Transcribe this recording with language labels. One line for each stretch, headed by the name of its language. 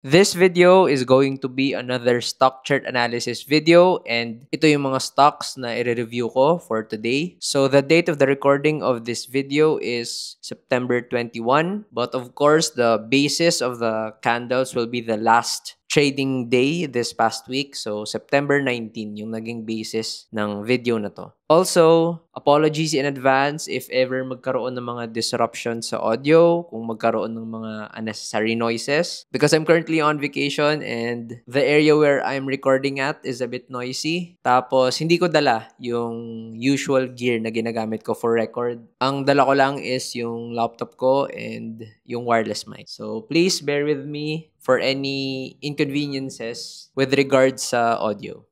English: This video is going to be another stock chart analysis video and
Filipino: ito yung mga stocks na i-review ko
English: for today. So the date of the recording of this video is September 21, but of course the basis of the candles will be the last trading day this past week.
Filipino: So September 19 yung naging basis ng video na to.
English: Also, apologies in advance if ever magkaroon ng mga disruption sa audio,
Filipino: kung magkaroon ng mga
English: unnecessary noises. Because I'm currently on vacation and the area where I'm recording at is a bit noisy.
Filipino: Tapos, hindi ko dala yung
English: usual gear
Filipino: na ginagamit ko for record. Ang dala ko lang is yung laptop ko and yung wireless mic.
English: So, please bear with me for any inconveniences with regards sa audio.